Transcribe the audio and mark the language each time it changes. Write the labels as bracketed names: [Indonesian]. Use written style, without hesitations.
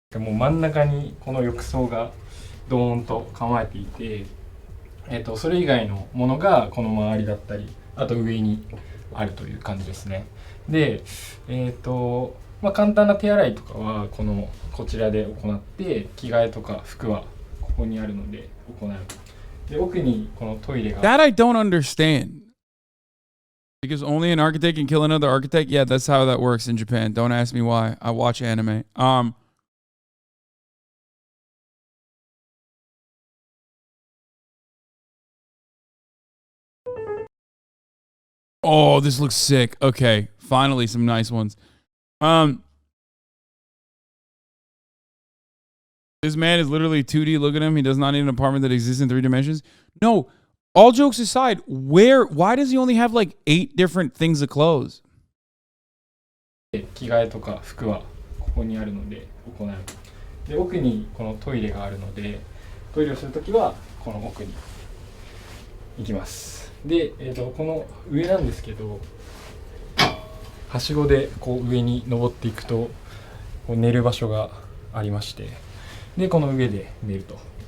[Japanese] もう真ん中にこの浴槽がドーンと構えていて、それ以外のものがこの周りだったり、あと上にあるという感じですね。で、まあ、簡単な手洗いとかはこちらで行って、着替えとか服はここにあるので行う。で、奥にこのトイレが。 [English] That I don't understand. Because only an architect can kill another architect? Yeah, that's how that works in Japan. Don't ask me why. I watch anime. Oh, this looks sick. Okay, finally some nice ones. This man is literally 2D. Look at him. He does not need an apartment that exists in 3 dimensions. No, all jokes aside, why does he only have like 8 different things of clothes? [Japanese] 着替えとか服はここにあるので行う。で、奥にこのトイレがあるので、トイレをするときはこの奥に行きます。で、この上なんですけど、はしごでこう上に登っていくとこう寝る場所がありまして、でこの上で寝ると。